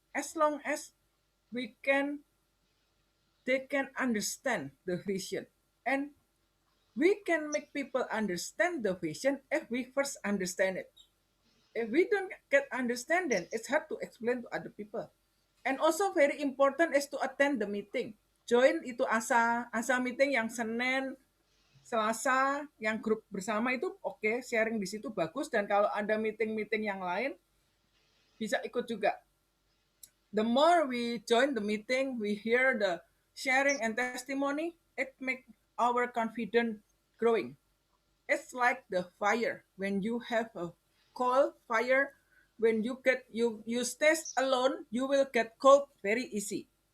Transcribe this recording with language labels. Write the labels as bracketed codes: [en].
[en] As long as they can understand the vision. And we can make people understand the vision if we first understand it. If we don't get understanding, it's hard to explain to other people. And also very important is to attend the meeting. [id] Join itu asa meeting yang Senin, Selasa, yang grup bersama itu oke, sharing di situ bagus. Dan kalau ada meeting-meeting yang lain, bisa ikut juga. [en] The more we join the meeting, we hear the sharing and testimony, it makes our confidence growing. It's like the fire. When you have a coal fire, when you stay alone, you will get cold very easy.